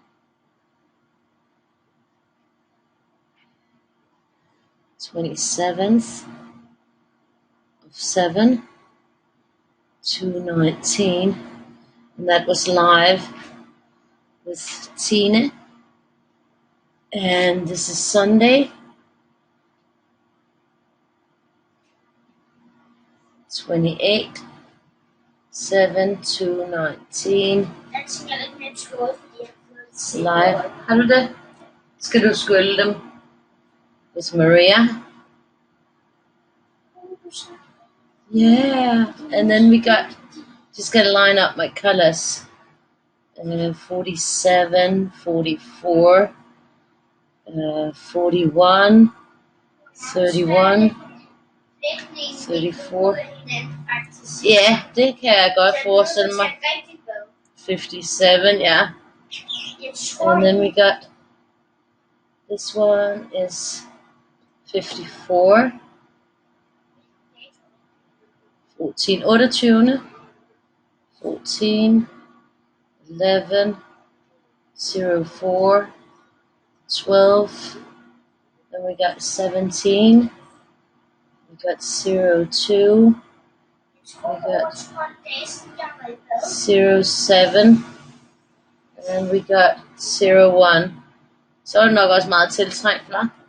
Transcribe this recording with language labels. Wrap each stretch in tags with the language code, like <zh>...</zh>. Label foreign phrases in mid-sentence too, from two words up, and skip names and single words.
<en>(27th of 7, 2019), and that was live with Tina. And this is Sunday, 28, 7, 2019. Live.</en> <da>Har du det? Skal du skylde dem?</da> <en>With Maria. Yeah. And then we got, just gotta line up my colors. 47, 44, 41, 31, 34.</en> <da>Ja, det kan jeg godt forestille mig.</da> <en>57, yeah. And then we got, this one is 54. 14, 28, 14, 11, 04, 12, then we got 17, we got 02, we got 07, and then we got 01.</en> <da>Så er det nok også meget tiltrængt, hva'?</da>